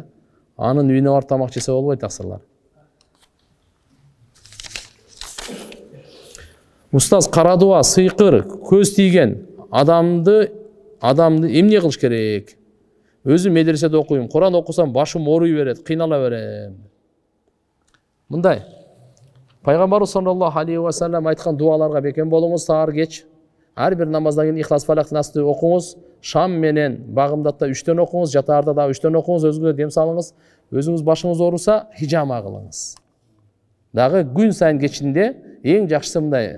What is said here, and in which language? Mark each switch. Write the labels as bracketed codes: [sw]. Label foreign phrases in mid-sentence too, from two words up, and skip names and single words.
[ky] Анын үйүнө барып тамак жесе болбойт аксырлар. Устаз, карадуа, сыйкыр, көз тийген адамды эмне кылыш керек? Өзүм медреседе окуйм, Куран окусам башым ооруй берет, кыйнала берем. Мындай. Пайгамбарыбыз [ar] صلى الله عليه وسلم [ky] айткан дуаларга бекем болуңуз, саар кеч. Ар бир намаздан кийин Ихлас, Фалак, Насты окуңуз. Шам менен багымдатта 3төн окуңуз, жатаарда да 3төн окуңуз, өзүңүзгө дем салыңыз. Өзүңүз башыңыз ооруса, хижама кылыңыз. Дагы күн сайын кечинде эң жакшысы мындай.